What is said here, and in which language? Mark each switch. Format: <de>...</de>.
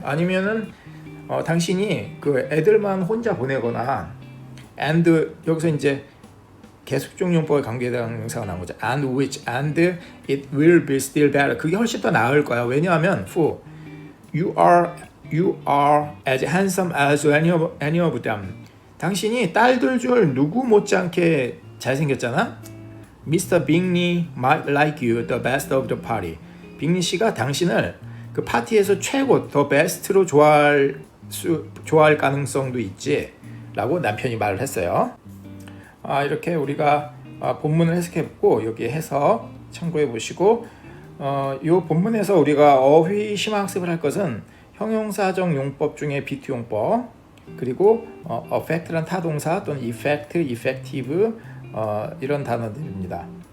<ko>아니면은 당신이 그 애들만 혼자 보내거나 and 여기서 이제 계속종용법에 관계된 명사가 나온 거죠.</ko> <en>and which and it will be still better.</en> <ko>그게 훨씬 더 나을 거야. 왜냐하면</ko> <en>for you are as handsome as any of them.</en> <ko>당신이 딸들 중 누구 못지않게 잘생겼잖아.</ko> <en>Mr. Bingley might like you the best of the party.</en> <ko>빅리 씨가 당신을 그 파티에서 최고 더 베스트로 좋아할 가능성도 있지 라고 남편이 말을 했어요. 이렇게 우리가 본문을 해석해보고 여기 해석 참고해 보시고 이 본문에서 우리가 어휘 심화학습을 할 것은 형용사적 용법 중에 비투 용법 그리고 affect란 타동사 또는 effect, effective 이런 단어들입니다.</ko>